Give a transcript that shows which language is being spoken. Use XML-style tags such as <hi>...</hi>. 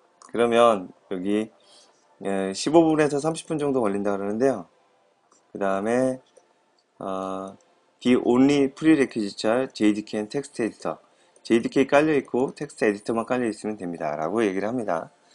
<ko>그러면 여기 15분에서 30분 정도 걸린다 그러는데요. 그 다음에</ko> <en>The only prerequisites are JDK and text editor.</en> <ko>JDK 깔려있고 텍스트 에디터만 깔려있으면 됩니다. 라고 얘기를 합니다.</ko>